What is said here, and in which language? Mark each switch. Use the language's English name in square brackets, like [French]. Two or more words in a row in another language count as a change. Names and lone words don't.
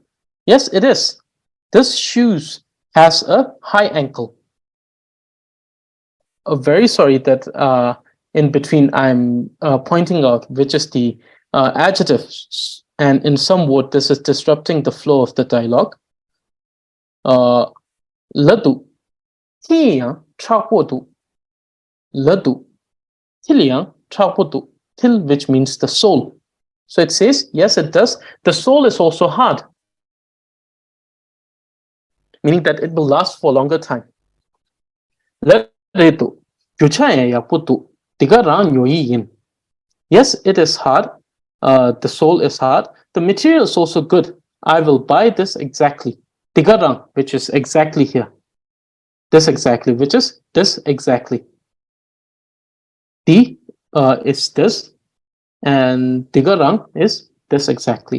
[English] Yes, it is. This shoes has a high ankle. Very sorry that in between I'm pointing out which is the adjective, and in some word this is disrupting the flow of the dialogue. [Dzongkha] Ladu, tiliang chapodu. Ladu, tiliang chapodu. [English] Til, which means the soul. So it says, yes, it does. The soul is also hard, meaning that it will last for a longer time. [Dzongkha] Retu, juchaya ya putu, tiga rang yin. [English] Yes, it is hard. The soul is hard. The material is also good. I will buy this exactly. [Dzongkha] Tiga rang, [English] which is exactly here. This exactly, which is this exactly. Ti is this, and [Dzongkha] tiga rang [English] is this exactly.